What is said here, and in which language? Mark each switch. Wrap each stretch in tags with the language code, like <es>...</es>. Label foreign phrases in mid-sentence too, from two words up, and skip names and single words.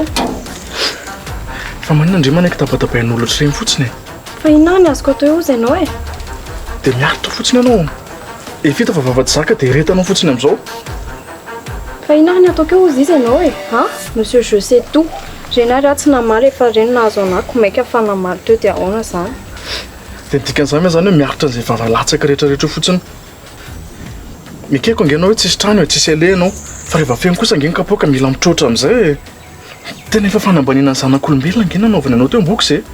<mg>Fa manina andre manaiky tapatapain'olo ohatr'ireny fotsiny e. Fa inona ny azoko atao eo izy ianao e? Dia miaritra fotsiny ianao. Vita fa vava-zaka dia retanao fotsiny amin'izao. Fa inona ny ataoko eo izy ianao e?</mg> <fr>Monsieur je sais tout.</fr> <mg>Reny ary tsy namaly efa reny nahazo anako maika fa namaly teo dia ahoana zany. Dia dikan'izany moa zany hoe miaritra an'izay vava-latsaka rehetrarehetra fotsiny. Mikeko angenao hoe tsisy trano e, tsisy aleha anao. Fa rehefa feno kosa ange ny kapoaka mila mitrotra amin'izay. Tena efa fanambanina ny zanak'olombelona ange nanaovana anao teo am-boky izay.</mg>